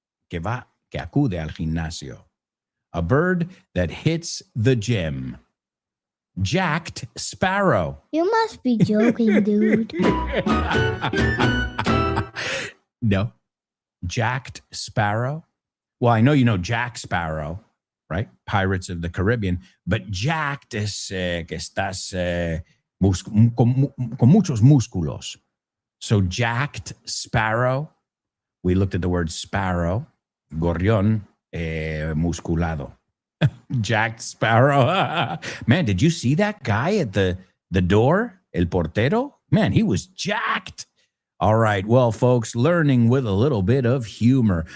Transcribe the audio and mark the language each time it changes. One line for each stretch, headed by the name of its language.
Spanish: Que acude al gimnasio.
English: A bird that hits the gym. Jacked sparrow. You must be joking, dude. No. Jacked sparrow. Well, I know you know Jack Sparrow, right? Pirates of the Caribbean. But jacked
Spanish: es que estás con muchos músculos.
English: So jacked sparrow. We looked at the word sparrow.
Spanish: Gorrión musculado.
English: Jacked sparrow. Man, did you see that guy at the door?
Spanish: El portero?
English: Man, he was jacked. All right. Well, folks, learning with a little bit of humor.